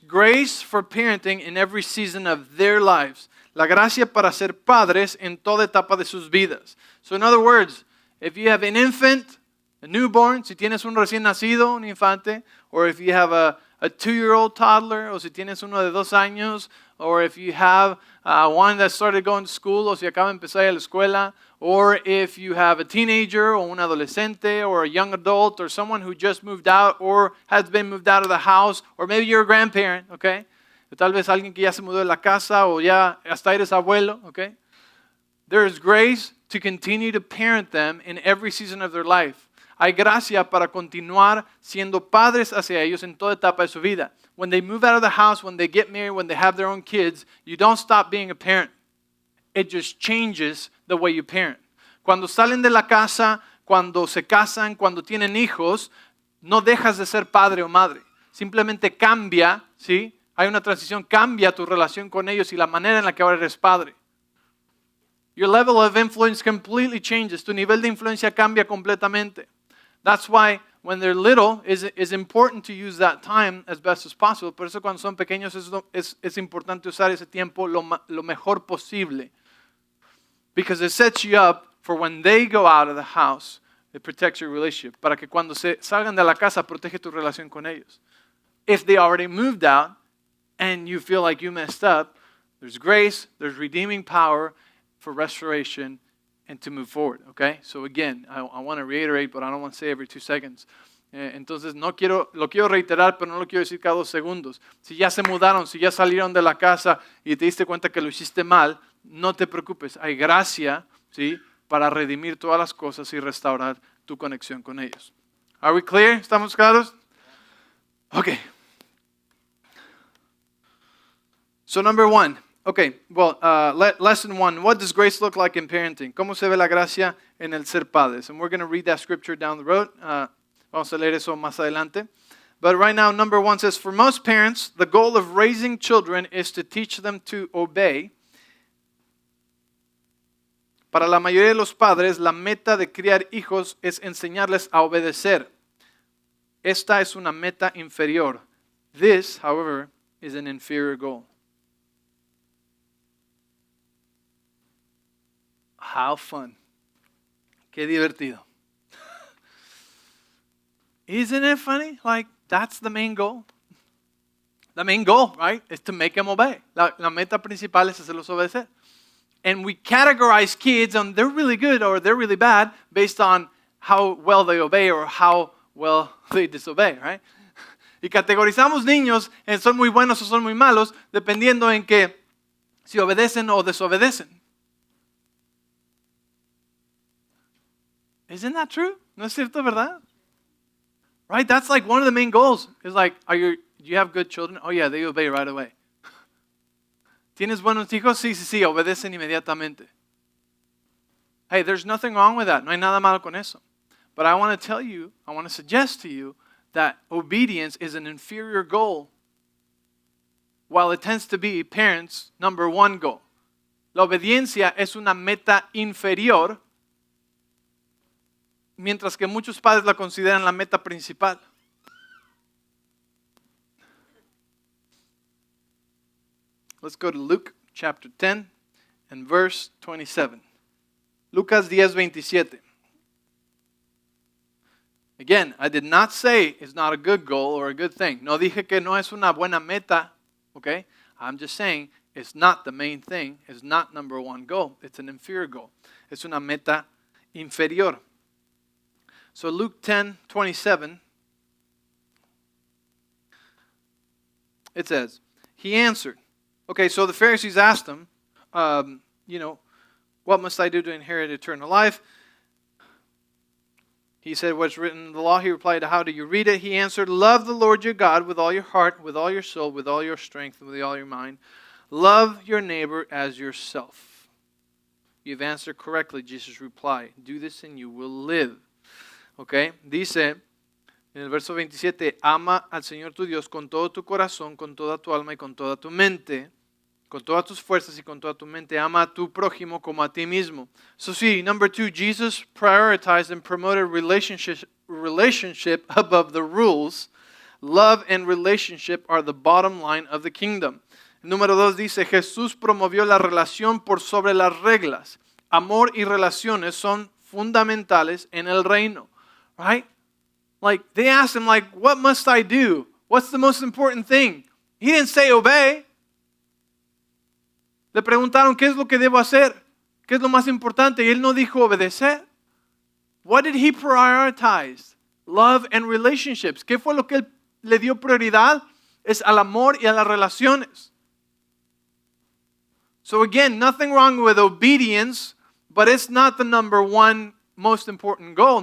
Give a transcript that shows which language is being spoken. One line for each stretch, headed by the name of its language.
English: Grace for parenting in every season of their lives.
Spanish: La gracia para ser padres en toda etapa de sus vidas.
English: So in other words, if you have an infant, a newborn,
Spanish: si tienes un recién nacido, un infante,
English: or if you have a 2-year-old toddler,
Spanish: o si tienes uno de 2 años,
English: or if you have one that started going to school,
Spanish: o si acaba de empezar a la escuela,
English: or if you have a teenager, or
Spanish: un adolescente,
English: or a young adult, or someone who just moved out, or has been moved out of the house, or maybe you're a grandparent, okay?
Spanish: Tal vez alguien que ya se mudó de la casa, o ya hasta eres abuelo, okay?
English: There is grace to continue to parent them in every season of their life.
Spanish: Hay gracia para continuar siendo padres hacia ellos en toda etapa de su vida.
English: When they move out of the house, when they get married, when they have their own kids, you don't stop being a parent. It just changes the way you parent.
Spanish: Cuando salen de la casa, cuando se casan, cuando tienen hijos, no dejas de ser padre o madre. Simplemente cambia, ¿sí? Hay una transición, cambia tu relación con ellos y la manera en la que ahora eres padre.
English: Your level of influence completely changes.
Spanish: Tu nivel de influencia cambia completamente.
English: That's why when they're little, it's important to use that time as best as possible.
Spanish: Por eso cuando son pequeños es importante usar ese tiempo lo mejor posible.
English: Because it sets you up for when they go out of the house, it protects your relationship.
Spanish: Para que cuando se salgan de la casa, protege tu relación con ellos.
English: If they already moved out and you feel like you messed up, there's grace, there's redeeming power for restoration and to move forward, okay? So again, I want to reiterate, but I don't want to say every 2 seconds.
Spanish: Entonces lo quiero reiterar, pero no lo quiero decir cada 2 segundos. Si ya se mudaron, si ya salieron de la casa y te diste cuenta que lo hiciste mal, no te preocupes. Hay gracia, ¿sí? Para redimir todas las cosas y restaurar tu conexión con ellos.
English: Are we clear?
Spanish: ¿Estamos claros?
English: Okay. So number 1. Okay, well, lesson 1. What does grace look like in parenting?
Spanish: ¿Cómo se ve la gracia en el ser padres?
English: And we're going to read that scripture down the road.
Spanish: Vamos a leer eso más adelante.
English: But right now, number 1 says, for most parents, the goal of raising children is to teach them to obey.
Spanish: Para la mayoría de los padres, la meta de criar hijos es enseñarles a obedecer. Esta es una meta inferior.
English: This, however, is an inferior goal. How fun.
Spanish: Qué divertido.
English: Isn't it funny? Like, that's the main goal. The main goal, right, is to make them obey.
Spanish: La meta principal es hacerlos obedecer.
English: And we categorize kids on they're really good or they're really bad based on how well they obey or how well they disobey, right?
Spanish: Y categorizamos niños en son muy buenos o son muy malos dependiendo en que si obedecen o desobedecen.
English: Isn't that true?
Spanish: ¿No es cierto, verdad?
English: Right? That's like one of the main goals. Is like, do you have good children? Oh yeah, they obey right away.
Spanish: ¿Tienes buenos hijos? Sí, obedecen inmediatamente.
English: Hey, there's nothing wrong with that.
Spanish: No hay nada malo con eso.
English: But I want to suggest to you that obedience is an inferior goal, while it tends to be parents' number one goal.
Spanish: La obediencia es una meta inferior, mientras que muchos padres la consideran la meta principal.
English: Let's go to Luke chapter 10 and verse 27.
Spanish: Lucas 10:27.
English: Again, I did not say it's not a good goal or a good thing.
Spanish: No dije que no es una buena meta, okay?
English: I'm just saying it's not the main thing. It's not number one goal. It's an inferior goal.
Spanish: Es una meta inferior.
English: So Luke 10:27, it says, he answered. Okay, so the Pharisees asked him, what must I do to inherit eternal life? He said, what's written in the law? He replied, how do you read it? He answered, love the Lord your God with all your heart, with all your soul, with all your strength, and with all your mind. Love your neighbor as yourself. You've answered correctly, Jesus replied. Do this and you will live.
Spanish: Okay, dice en el verso 27, ama al Señor tu Dios con todo tu corazón, con toda tu alma y con toda tu mente, con todas tus fuerzas y con toda tu mente. Ama a tu prójimo como a ti mismo.
English: So see, number 2, Jesus prioritized and promoted relationship above the rules. Love and relationship are the bottom line of the kingdom.
Spanish: Número 2 dice, Jesús promovió la relación por sobre las reglas. Amor y relaciones son fundamentales en el reino.
English: Right? Like, they asked him, like, what must I do? What's the most important thing? He didn't say obey.
Spanish: Le preguntaron, ¿qué es lo que debo hacer? ¿Qué es lo más importante? Y él no dijo obedecer.
English: What did he prioritize? Love and relationships.
Spanish: ¿Qué fue lo que él le dio prioridad? Es al amor y a las relaciones.
English: So again, nothing wrong with obedience, but it's not the number one most important goal.